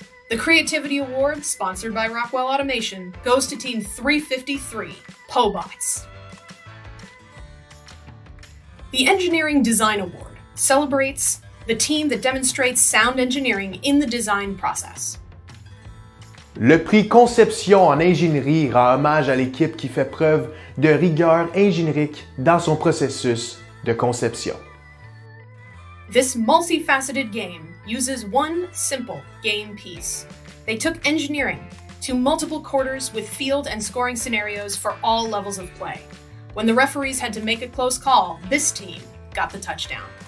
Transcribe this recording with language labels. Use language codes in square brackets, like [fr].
[en] The Creativity Award, sponsored by Rockwell Automation, goes to Team 353, Pobots. The Engineering Design Award celebrates the team that demonstrates sound engineering in the design process. [fr] Le prix Conception en ingénierie rend hommage à l'équipe qui fait preuve de rigueur ingénierique dans son processus de conception. [en] This multifaceted game uses one simple game piece. They took engineering to multiple quarters with field and scoring scenarios for all levels of play. When the referees had to make a close call, this team got the touchdown.